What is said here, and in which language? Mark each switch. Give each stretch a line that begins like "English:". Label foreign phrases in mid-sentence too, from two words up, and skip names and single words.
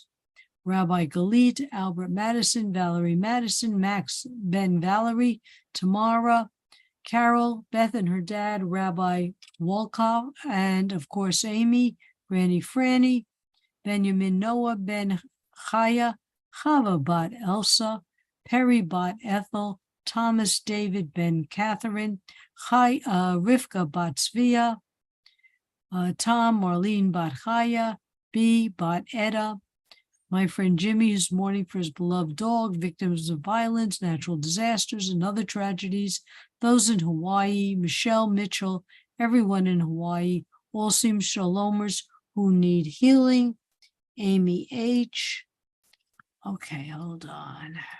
English: Rabbi Galit, Albert Madison, Valerie Madison, Max, Ben Valerie, Tamara, Carol, Beth and her dad, Rabbi Wolkoff, and of course Amy, Granny Franny, Benjamin Noah, Ben Chaya, Chava Bat Elsa, Perry Bat Ethel, Thomas David Ben Catherine, Rivka Bat Svia, Tom Marlene Bat Chaya, B Bat Etta, My friend Jimmy is mourning for his beloved dog, victims of violence, natural disasters, and other tragedies. Those in Hawaii, Michelle Mitchell, everyone in Hawaii, all seem Shalomers who need healing. Amy H. Okay, hold on.